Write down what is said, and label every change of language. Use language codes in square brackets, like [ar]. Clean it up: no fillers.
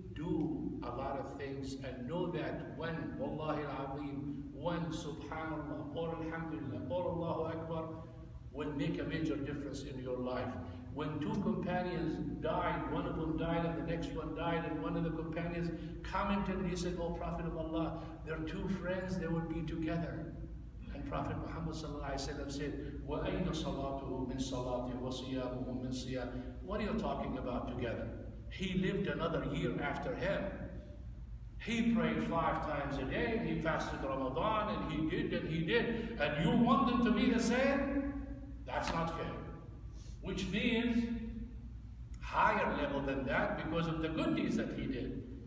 [en] Do a lot of things and know that when, Wallahi al-Azim, when Subhanallah, or Alhamdulillah, or Allahu Akbar, will make a major difference in your life. When 2 companions died, one of them died and the next one died, and one of the companions commented and he said, oh Prophet of Allah, they're 2 friends, they would be together. And Prophet Muhammad said, [ar] وَأَيْنَ صَلَاتُهُ مِنْ صَلَاتِهِ وَصِيَامُهُ مِنْ صِيَامِهِ. [en] What are you talking about together? He lived another year after him. He prayed 5 times a day, he fasted Ramadan, and he did, and you want them to be the same? That's not fair. Which means higher level than that because of the good deeds that he did.